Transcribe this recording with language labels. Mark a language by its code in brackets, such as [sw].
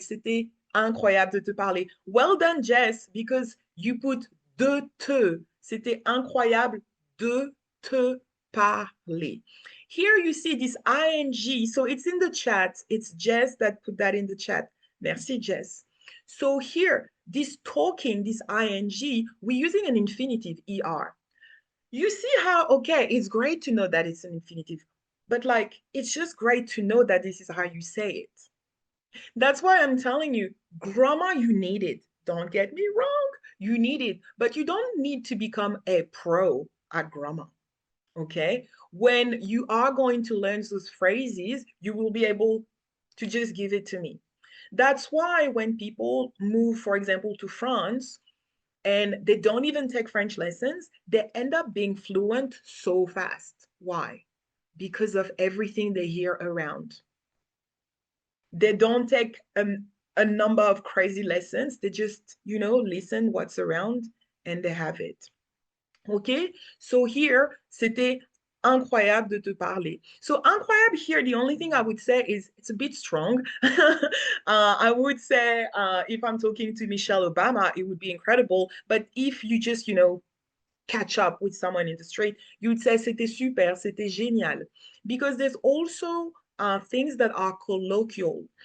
[fr] C'était incroyable de te parler. [en] Well done, Jess, because you put de te. [fr] C'était incroyable de te parler. [en] Here you see this ing. So it's in the chat. It's Jess that put that in the chat. Merci, Jess. So here, this talking, this ing, we're using an infinitive er. You see how, okay, it's great to know that it's an infinitive, but like, it's just great to know that this is how you say it. That's why I'm telling you, grammar, you need it. Don't get me wrong, you need it, but you don't need to become a pro at grammar, okay? When you are going to learn those phrases, you will be able to just give it to me. That's why when people move, for example, to France and they don't even take French lessons, they end up being fluent so fast. Why? Because of everything they hear around. They don't take a number of crazy lessons. They just, listen what's around and they have it. Okay? So here, [fr] c'était incroyable de te parler. [en] So incroyable here, the only thing I would say is it's a bit strong. I would say if I'm talking to Michelle Obama, it would be incredible. But if you just, catch up with someone in the street, you would say [fr] c'était super, c'était génial. [en] Because there's also things that are colloquial.